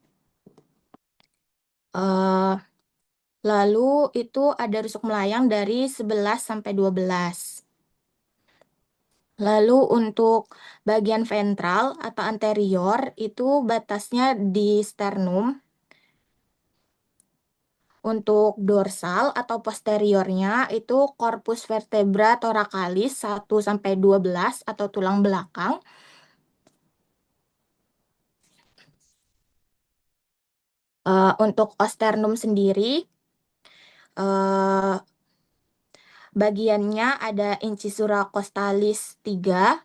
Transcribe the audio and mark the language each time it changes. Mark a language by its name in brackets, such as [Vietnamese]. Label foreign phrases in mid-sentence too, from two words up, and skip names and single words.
[Indonesian] Eh, Lalu itu ada rusuk melayang dari 11 sampai 12. Lalu untuk bagian ventral atau anterior itu batasnya di sternum. Untuk dorsal atau posteriornya itu [Latin] corpus vertebra thoracalis [Indonesian] 1 sampai 12 atau tulang belakang. Untuk osternum sendiri eh, bagiannya ada [Latin] incisura costalis [Indonesian] 3.